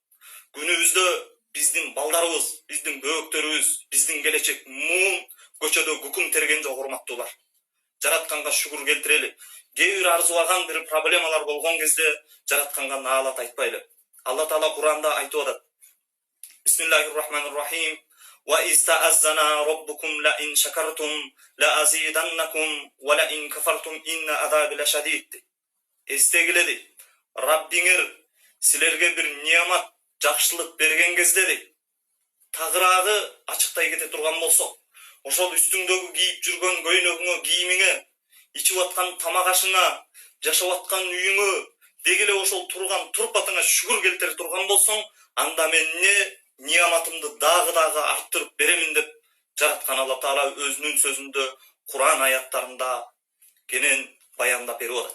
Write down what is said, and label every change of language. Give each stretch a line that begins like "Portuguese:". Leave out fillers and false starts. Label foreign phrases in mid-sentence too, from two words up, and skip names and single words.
Kyrgyz: Күнүбүздө биздин балдарыбыз, биздин бөөктөрүбүз, биздин келечек муун көчөдө күкүм терген жок, урматтуулар. Жаратканга шүгүр келтирели. Кээ бир арзубаган бир проблемалар болгон кезде жаратканга наалат айтпайлы. Алла Таала Куранда айтып атат.
Arabic: بسم الله الرحمن الرحيم. وإذ تأذن ربكم لئن شكرتم لأزيدنكم ولئن كفرتم إن عذابي لشديد.
Kyrgyz: Estегиле. Rabbиңер силерге бир niyamat, жакшылык берген кезде дейт. Тагыраагы ачыктай кете турган болсо, ошол үстүңдөгү кийип жүргөн көйнөгүңө, кийимиңе, ичип аткан тамак ашыңа, жашап аткан үйүңө, дегеле ошол турган турпатыңа шүгүр келтире турган болсоң, анда мен niyamatымды дагы арттырып беремин деп жараткан Алла Таала өзүнүн сөзүндө, Куран аяттарында кенен баяндап берип атат.